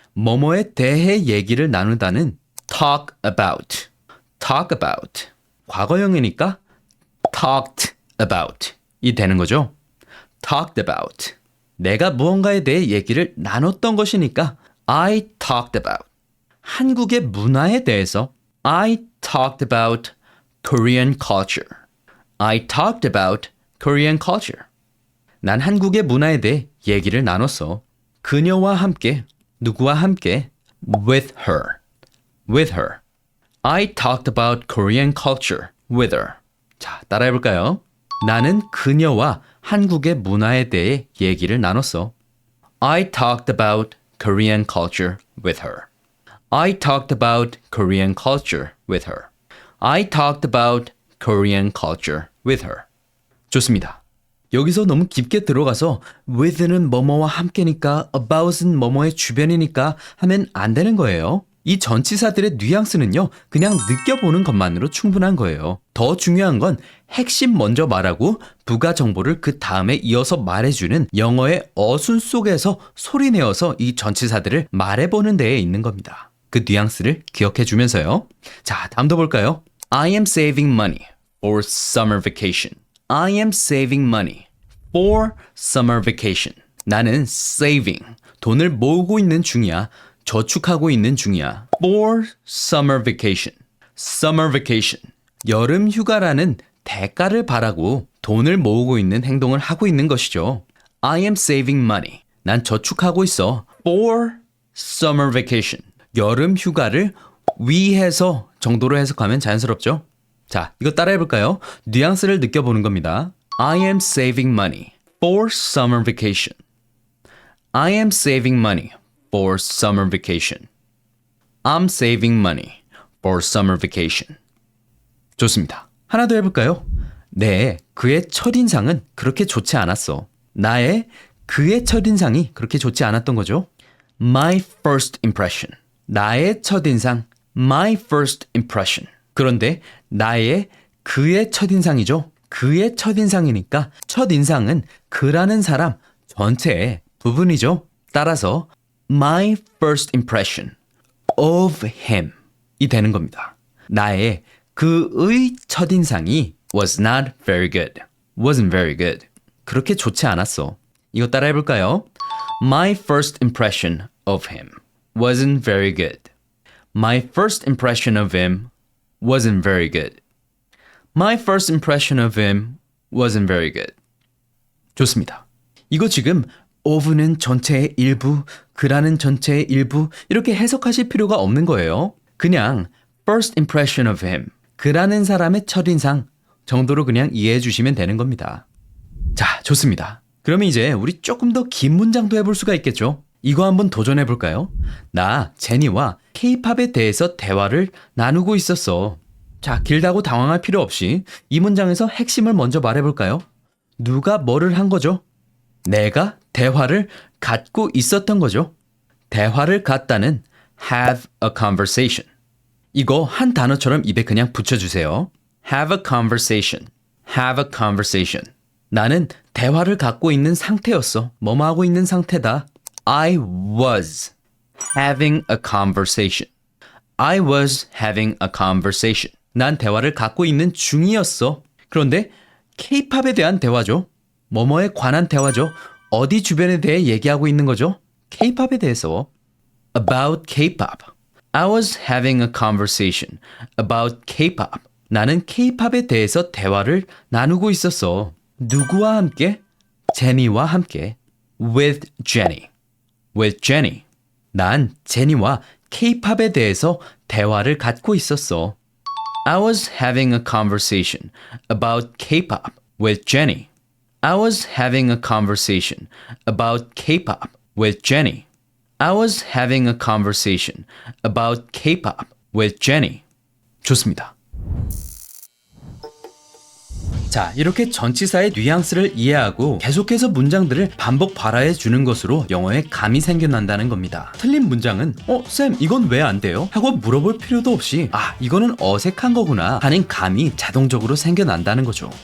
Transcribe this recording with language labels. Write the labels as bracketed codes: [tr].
[ko] 뭐뭐에 대해 얘기를 나누다는 [en] talk about. talk about. [ko] 과거형이니까 [en] talked about [ko] 이 되는 거죠. [en] talked about. [ko] 내가 무언가에 대해 얘기를 나눴던 것이니까 [en] I talked about. [ko] 한국의 문화에 대해서 [en] I talked about Korean culture. I talked about Korean culture. [ko] 난 한국의 문화에 대해 얘기를 나눴어. 그녀와 함께, 누구와 함께? [en] With her. With her. I talked about Korean culture with her. [ko] 자, 따라해볼까요? 나는 그녀와 한국의 문화에 대해 얘기를 나눴어. [en] I talked about Korean culture with her. I talked about Korean culture with her. I talked about Korean culture with her. [ko] 좋습니다. 여기서 너무 깊게 들어가서 with는 뭐뭐와 함께니까 about은 뭐뭐의 주변이니까 하면 안 되는 거예요. 이 전치사들의 뉘앙스는요, 그냥 느껴보는 것만으로 충분한 거예요. 더 중요한 건 핵심 먼저 말하고 부가 정보를 그 다음에 이어서 말해주는 영어의 어순 속에서 소리내어서 이 전치사들을 말해보는 데에 있는 겁니다. 그 뉘앙스를 기억해 주면서요. 자, 다음도 볼까요? [en] I am saving money for summer vacation. I am saving money for summer vacation. [ko] 나는 saving, 돈을 모으고 있는 중이야. 저축하고 있는 중이야. [en] For summer vacation. Summer vacation. [ko] 여름 휴가라는 대가를 바라고 돈을 모으고 있는 행동을 하고 있는 것이죠. [en] I am saving money. [ko] 난 저축하고 있어. [en] For summer vacation. [ko] 여름 휴가를 위해서 정도로 해석하면 자연스럽죠? 자, 이거 따라해볼까요? 뉘앙스를 느껴보는 겁니다. [en] I am saving money for summer vacation. I am saving money for summer vacation. I'm saving money for summer vacation. [ko] 좋습니다. 하나 더 해볼까요? 네, 그의 첫인상은 그렇게 좋지 않았어. 나의 그의 첫인상이 그렇게 좋지 않았던 거죠. [en] My first impression. [ko] 나의 첫인상. [en] My first impression. [ko] 그런데 나의 그의 첫인상이죠. 그의 첫인상이니까 첫인상은 그라는 사람 전체의 부분이죠. [en] 따라서 My first impression of him [ko] 이 되는 겁니다. 나의 그의 첫인상이 [en] was not very good. wasn't very good. [ko] 그렇게 좋지 않았어. 이거 따라해볼까요? [en] My first impression of him wasn't very good. My first impression of him wasn't very good. My first impression of him wasn't very good. [ko] 좋습니다. 이거 지금 of는 전체의 일부, 그라는 전체의 일부 이렇게 해석하실 필요가 없는 거예요. 그냥 [en] first impression of him, [ko] 그라는 사람의 첫인상 정도로 그냥 이해해 주시면 되는 겁니다. 자, 좋습니다. 그러면 이제 우리 조금 더 긴 문장도 해볼 수가 있겠죠? 이거 한번 도전해 볼까요? 나 제니와 K-팝에 대해서 대화를 나누고 있었어. 자, 길다고 당황할 필요 없이 이 문장에서 핵심을 먼저 말해볼까요? 누가 뭐를 한 거죠? 내가 대화를 갖고 있었던 거죠. 대화를 갖다는 [en] have a conversation. [ko] 이거 한 단어처럼 입에 그냥 붙여주세요. [en] have a conversation. have a conversation. [ko] 나는 대화를 갖고 있는 상태였어. 뭐뭐 하고 있는 상태다. [en] I was having a conversation. I was having a conversation. [ko] 난 대화를 갖고 있는 중이었어. 그런데 K-팝에 대한 대화죠. 뭐뭐에 관한 대화죠. 어디 주변에 대해 얘기하고 있는 거죠? K-팝에 대해서. [en] About K-pop. I was having a conversation about K-pop. [ko] 나는 K-팝에 대해서 대화를 나누고 있었어. 누구와 함께? 제니와 함께. [en] with Jenny. with Jenny. [ko] 난 제니와 K-팝에 대해서 대화를 갖고 있었어. [en] I was having a conversation about K-pop with Jenny. I was having a conversation about K-pop with Jenny. I was having a conversation about K-pop with Jenny. [ko] 좋습니다. 자, 이렇게 전치사의 뉘앙스를 이해하고 계속해서 문장들을 반복 발화해 주는 것으로 영어에 감이 생겨난다는 겁니다. 틀린 문장은 쌤 이건 왜 안 돼요? 하고 물어볼 필요도 없이 이거는 어색한 거구나 하는 감이 자동적으로 생겨난다는 거죠.